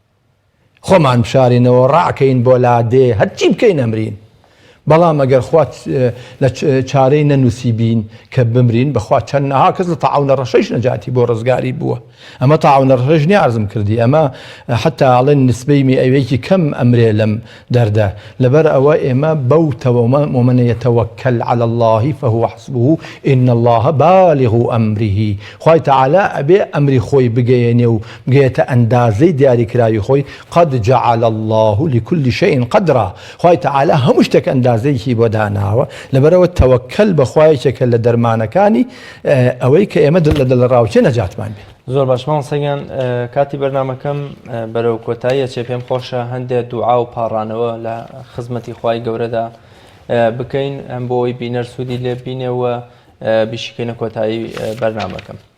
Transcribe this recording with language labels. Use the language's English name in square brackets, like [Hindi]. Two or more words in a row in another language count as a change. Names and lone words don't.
[Central Kurdish] خۆمان بشارینەوە ڕاکەین بۆ لادێ هەرچی بکەین ئەمرین بەڵام ئەگەر خوا لە چارەی نەنووسیبین کە بمرین بەخوا چەندەها کەس لە تەعاونە ڕەشەش نەجاتی بۆ ڕزگاری بووە ئەمە تەعاونە ڕەشەش نییە عەرزم کردی ئەمە حتا ئەڵێن نسبەی میئەوەیەکی کەم ئەمرێ لەم دەردە لەبەر ئەوە ئێمە بەوتەوە [Arabic] ومن يتوكل على الله فهو حسبه إن الله بالغ أمره [Central Kurdish] خوای تەعالا ئەبێ ئەمری خۆی بگەیەنێ و بگەیەتە ئەندازەی دیاریکراوی خۆی [Arabic] قد جعل الله لكل شيء قدرا [Central Kurdish] خوای تەعالا هەموو شتێک ئەندازەیەکی بۆ داناوە لەبەرەوە تەوەکەل بە خوایەکێکە لە دەرمانەکانی ئەوەی کە ئێمە لە ڕاوچێ نەجاتمان بێت زۆر باش مامۆستاگیان کاتی بەرنامەکەم بەرەو کۆتاییە چێ پێم خۆشە هەندێک دوعا و پاڕانەوە لە خزمەتی خوای گەورەدا بکەین ئەم بۆ ئەوەی بینەر سوودی لێ بینێەوە بیشکەینە کۆتایی بەرنامەکەم